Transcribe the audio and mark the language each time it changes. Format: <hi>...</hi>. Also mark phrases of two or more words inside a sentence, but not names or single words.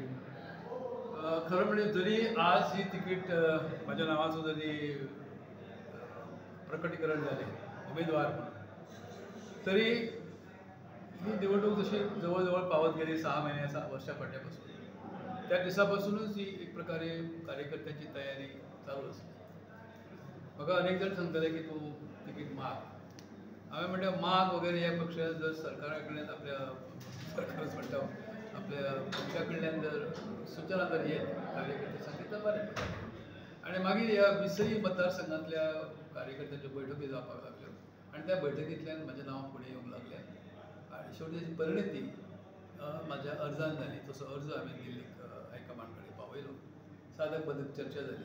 <mr>खरं म्हणजे जरी आज ही तिकीट माझ्या नावाचं जरी प्रकटीकरण झाले उमेदवार म्हणून, तरी ही निवडणूक जशी जवळजवळ पावत गेली 6 महिन्याचा वर्षा पडल्यापासून, त्या दिवसापासूनच ही एक प्रकारे कार्यकर्त्याची तयारी चालू असते. बघा, अनेक जण सांगतात की तू तिकीट माग. आम्ही म्हणतो माग वगैरे यापेक्षा जर सरकाराकडल्यान आपल्या सरकारच म्हणतो आपल्या पक्षाकडल्यान जर सूचना जर येत कार्यकर्ते सांगितलं बरें पडटा.</mr> <kok>आणि मागीर ह्या 20 मतदारसंघातल्या कार्यकर्त्यांच्यो बैठकी जावपाक लागल्यो आणि त्या बैठकींतल्यान म्हजें नांव फुडें येवंक लागलें आणि शेवटी परिणिती म्हाज्या अर्जान जाली. तसो अर्ज हांवें दिल्लीक हायकमांड कडेन पावयलो. सादक बदक चर्चा जाली.</kok>